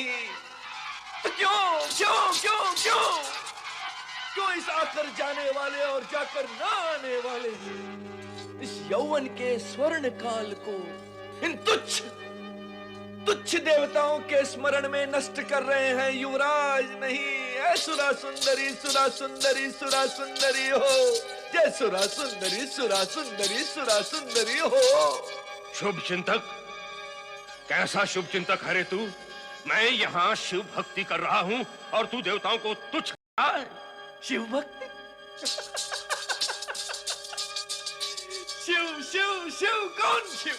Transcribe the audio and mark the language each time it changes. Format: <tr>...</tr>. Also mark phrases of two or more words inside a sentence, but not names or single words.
<hi>तो क्यों क्यों क्यों क्यों क्यों इस आकर जाने वाले और जाकर ना आने वाले इस यौवन के स्वर्ण काल को इन तुच्छ तुच्छ देवताओं के स्मरण में नष्ट कर रहे हैं युवराज? नहीं, ऐ सुरा सुंदरी सुरा सुंदरी सुरा सुंदरी हो। जय सुरा सुंदरी सुरा सुंदरी सुरा सुंदरी हो। शुभ चिंतक, कैसा शुभ चिंतक है रे तू? मैं यहाँ शिव भक्ति कर रहा हूँ और तू देवताओं को तुच्छ कहता है? शिव भक्ति? शिव शिव शिव कौन शिव?</hi>